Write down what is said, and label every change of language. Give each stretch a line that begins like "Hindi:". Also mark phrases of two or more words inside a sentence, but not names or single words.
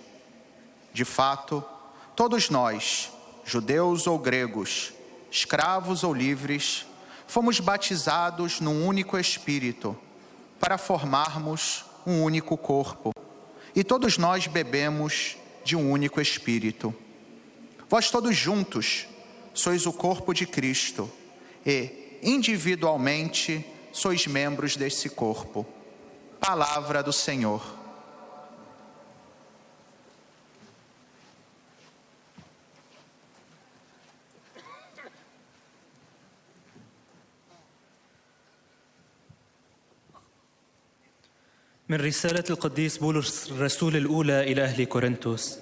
Portuguese: De fato, todos nós, judeus ou gregos, escravos ou livres, fomos batizados num único Espírito, para formarmos um único corpo. E todos nós bebemos de um único Espírito. Vós todos juntos sois o corpo de Cristo e, individualmente, sois membros desse corpo. Palavra do Senhor.
Arabic: من رسالة القديس بولس الرسول الأولى إلى أهل كورنثوس.